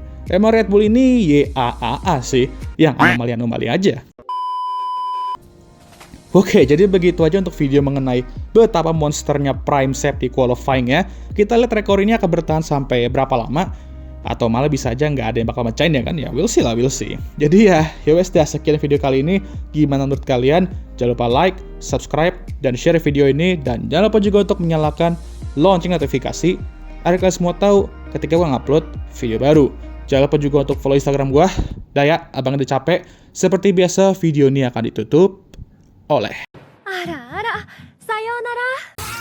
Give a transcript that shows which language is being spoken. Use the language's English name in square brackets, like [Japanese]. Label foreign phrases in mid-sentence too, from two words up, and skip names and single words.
[Indonesian] Emang Red Bull ini YAAA sih, yang anomali-anomali aja. Oke, jadi begitu aja untuk video mengenai betapa monsternya Prime Seb di qualifying ya. Kita lihat rekor ini akan bertahan sampai berapa lama, atau malah bisa aja nggak ada yang bakal mecahin ya kan, ya [English] we'll see [Indonesian] lah, [English] we'll see. [Indonesian] Jadi ya, yowes dah, sekian video kali ini. Gimana menurut kalian? Jangan lupa like, subscribe, dan share video ini, dan jangan lupa juga untuk menyalakan lonceng notifikasi agar kalian semua tahu ketika gue ngupload video baru. Jangan lupa juga untuk follow Instagram gue. Daya, abang udah capek. Seperti biasa, video ini akan ditutup oleh [Japanese] あらあら、さようなら。